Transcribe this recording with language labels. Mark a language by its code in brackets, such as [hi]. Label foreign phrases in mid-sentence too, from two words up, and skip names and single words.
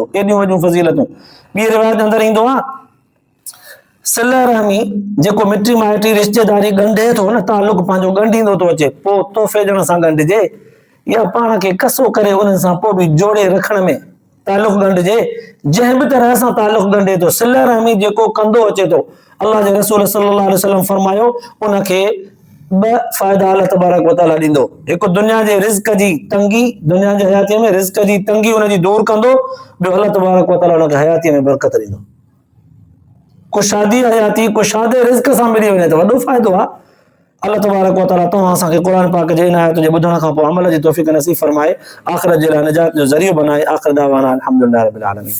[sd] एॾियूं वॾियूं फज़ीलतूं। ॿी रिवायत अंदर ईंदो आहे, सिल रहमी जेको मिटी माइटी रिश्तेदारी ॻंढे थो न, तालुक पंहिंजो ॻंढींदो थो अचे, पोइ तोहफ़े ॾियण सां ॻंढिजे या पाण खे कसो करे उन्हनि सां पोइ बि जोड़े रखण में तालुक ॻंढिजे। जंहिं बि तरह सां तालुक ॻंढे थो, सिल रहमी जेको कंदो अचे थो, अल्लाह जे रसूल [ar] صلى الله عليه وسلم [sd] फरमायो उनखे 2 फ़ाइदा [ar] الله تبارك و تعالى [sd] ॾींदो। हिकु, दुनिया जे रिज़्क जी तंगी, दुनिया जी हयातीअ में रिज़्क जी तंगी उनजी दूर कंदो। ॿियो, [ar] الله تبارك و تعالى [sd] उनखे हयातीअ में बरकत ॾींदो। कुशादी हयाती कुशादे रिज़्क सां मिली वञे त वॾो फ़ाइदो आहे। [ar] الله تبارك و تعالى [sd] तव्हां असांखे क़ुर पाक जे इनायत जे ॿुधण खां पोइ अमल जी तौफ़ीक़ नसीब फरमाए, आख़िरत जे लाइ निजात जो ज़रियो बनाए। [ar] آخر دعوانا الحمدلله رب العالمين.